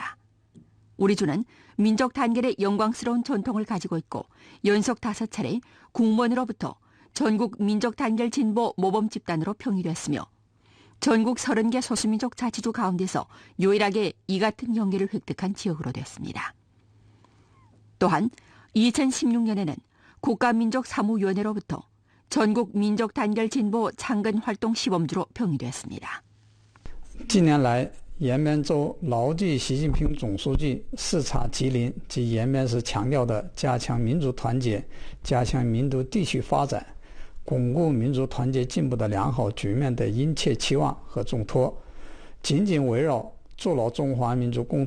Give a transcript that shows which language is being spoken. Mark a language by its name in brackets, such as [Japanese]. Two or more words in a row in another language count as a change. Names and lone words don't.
[Korean] 우리 주는 민족 단결의 영광스러운 전통을 가지고 있고 연속 5차례 국무원으로부터 전국 민족 단결 진보 모범 집단으로 평일했으며 전국 30개 소수민족 자치주 가운데서 유일하게 이 같은 영예를 획득한 지역으로 됐습니다. 또한 2016년에는 국가민족사무위원회로부터 전국 민족 단결 진보 창건 활동 시범주로 평일됐습니다. [Chinese] 近年来，延边州牢记习近平总书记视察吉林及延边市强调的加强民族团结、加强民族地区发展、巩固民族团结进步的良好局面的殷切期望和重托，紧紧围绕筑牢中华民族共